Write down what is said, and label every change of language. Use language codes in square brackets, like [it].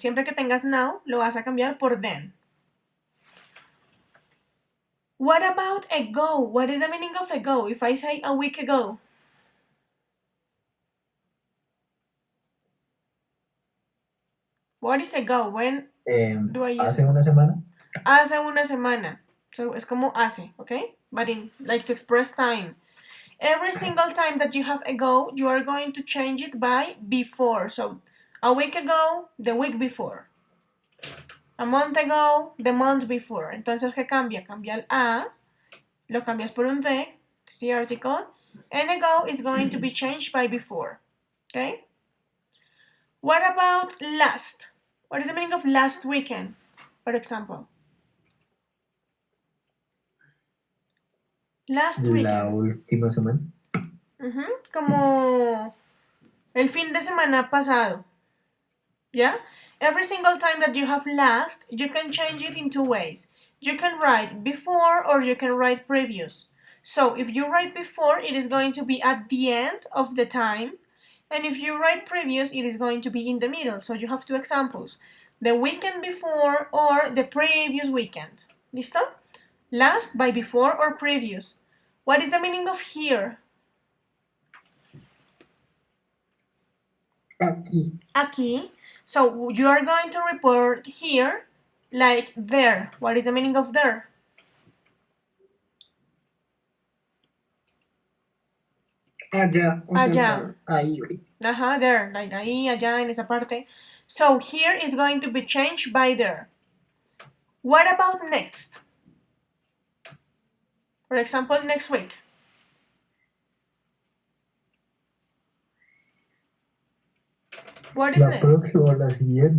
[es] Siempre que tengas now, lo vas a cambiar por then. [en] What about ago? What is the meaning of ago? If I say a week ago. What is ago? When do I use [es] Hace una semana. Hace una semana. So, es como hace, okay? [en] But in, like to express time. Every single time that you have ago, you are going to change it by before. So, a week ago, the week before. A month ago, the month before. [es] Entonces, ¿qué cambia? Cambia el a, lo cambias por un de, [en] it's the article, and ago is going to be changed by before. Okay? What about last? What is the meaning of last weekend, for example? Last [es] La [en] weekend. [es] última semana. Como el fin de semana pasado. [en] Yeah? Every single time that you have last, you can change it in two ways. You can write before or you can write previous. So if you write before, it is going to be at the end of the time. And if you write previous, it is going to be in the middle. So you have two examples. The weekend before or the previous weekend. [es] ¿Listo? [en] Last by before or previous. What is the meaning of here? [es] Aquí. Aquí. [en] So you are going to report here like there. What is the meaning of there? [es] Allá. Allá. Ahí. [en] There. Like [es] ahí, allá, en esa parte. [en] So here is going to be changed by there. What about next? For example, next week. What is [es] La [en] next? [es] próxima o la siguiente.